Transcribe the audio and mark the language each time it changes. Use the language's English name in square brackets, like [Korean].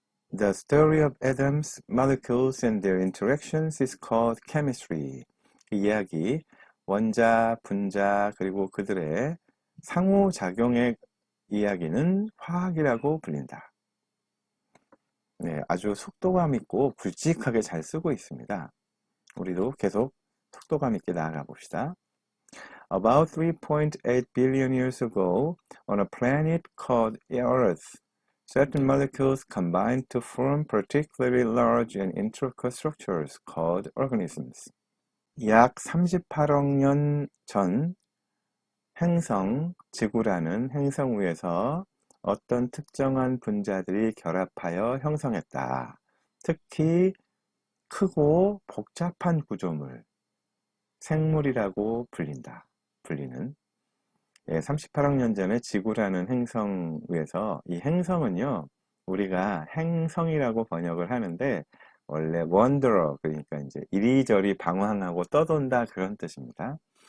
[English] The story of atoms, molecules and their interactions is called chemistry. [Korean] 그 이야기, 원자, 분자, 그리고 그들의 상호작용의 이야기는 화학이라고 불린다. 네, 아주 속도감 있고 굵직하게 잘 쓰고 있습니다. 우리도 계속 속도감 있게 나아가 봅시다. [English] About 3.8 billion years ago, on a planet called Earth, certain molecules combined to form particularly large and intricate structures called organisms. [Korean] 약 38억 년 전 행성, 지구라는 행성 위에서 어떤 특정한 분자들이 결합하여 형성했다. 특히 크고 복잡한 구조물, 생물이라고 불리는 38억 년 전에 지구라는 행성 위에서 이 행성은요, 우리가 행성이라고 번역을 하는데 원래 wanderer, 그러니까 이제 이리저리 방황하고 떠돈다 그런 뜻입니다.